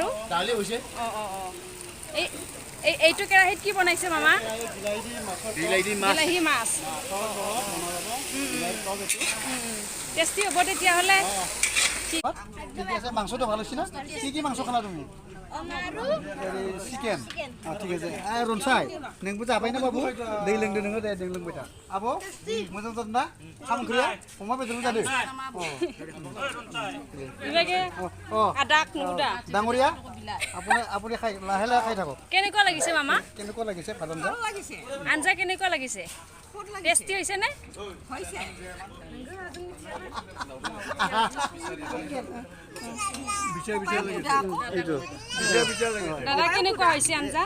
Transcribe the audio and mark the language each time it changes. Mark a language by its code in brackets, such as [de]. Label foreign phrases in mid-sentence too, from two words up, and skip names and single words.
[as] দালি হৈছে। এইটো কেৰাহীত কি বনাইছে মামা? বিলাহী মাছ। টেষ্টি হ'ব তেতিয়াহ'লে। ঠিক আছে, মাংসটো ভাল হৈছে না? কি মাংস খালা তুমি? [brx] चिकेन [hi] ठीक है [brx] रनसाय नोंबो जाबाय ना बाबु दै लोंदो नोङो दे दै लोंबाय था आब' मोजां जादों ना खाम ओंख्रिया अमा बेदरजों जादों इभागे आदाक नुदा [as] ডাঙৰীয়া আপুনি খাই লাহে লাহে খাই থাকক। কেনেকুৱা লাগিছে মামা? কেনেকুৱা লাগিছে ভাত আঞ্জা? আঞ্জা কেনেকুৱা লাগিছে? টেষ্টি হৈছে নে? হৈছে। দাদা কেনেকুৱা হৈছে আঞ্জা?